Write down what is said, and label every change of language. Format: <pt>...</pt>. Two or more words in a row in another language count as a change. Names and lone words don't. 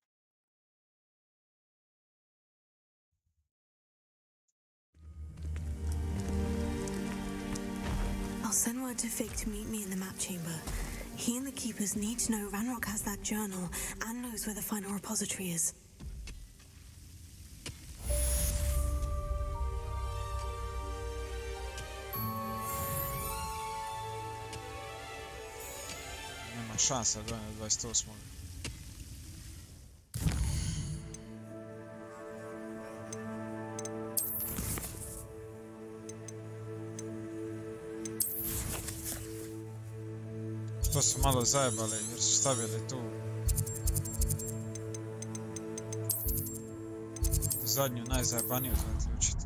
<en>I'll send word to Fig to meet me in the map chamber. He and the keepers need to know Ranrock has that journal and knows where the final repository is.</en> <hr>Nema šansa da dođe do 28. To su malo zajebali jer su stavili tu zadnju najzajebaniju zaključiti.</hr>